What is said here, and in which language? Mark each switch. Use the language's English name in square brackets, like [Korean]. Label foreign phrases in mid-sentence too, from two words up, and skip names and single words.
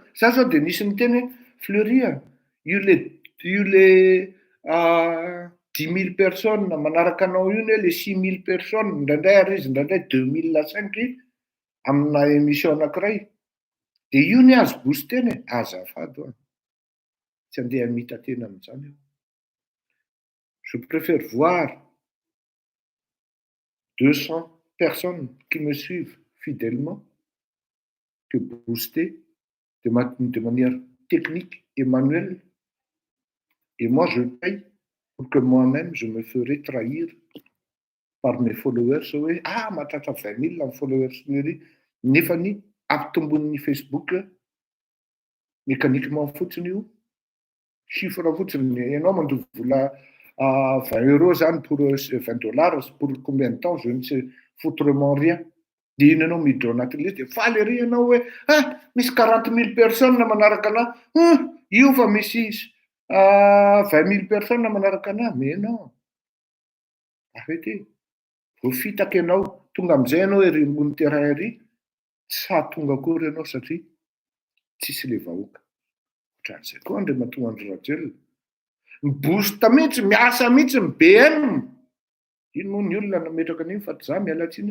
[Malagasy] Za zao dia nisy miteny hoe Fleury, io le 10 000 personnes manaraka anao io le 6 000 personnes indraindray arizy indraindray 2005 amina émission anankiray. Dia io ny azo boosteny azafady ho. Tsy andeha mita tena amin'izany. [French] Je préfère voir 200 personnes qui me suivent fidèlement que booster de manière technique et manuelle. Et moi, je paye pour que moi-même, je me ferai trahir par mes followers. Oui. [Malagasy] Ah, mahatratra 20 000 amin'ny followers Fleury. Nefa ny ampitombon'ny Facebook mécaniquement fotsiny io. Chiffre fotsiny. Ianao mandovo vola 20 € zany [French] pour $20 pour combien de temps? Je ne sais foutrement rien. [Malagasy] Dia iny ianao miditra anaty liste dia faly ery ianao hoe misy 40 000 personnes manaraka anahy. Io fa misy 20 000 personnes manaraka anahy. [French] Mais non. Arrêtez. [Malagasy] Vao fitaka ianao tonga amin'izay ianao ery ambony terrain ery. Sa tonga akory ianao satria tsisy le vahoaka. Ohatran'izay koa ndray mahatonga andry Rajoelina. Mibosta mihitsy, miasa mihitsy, ny BM. Ino moa ny olona nametraka an'iny fa za miala tsiny.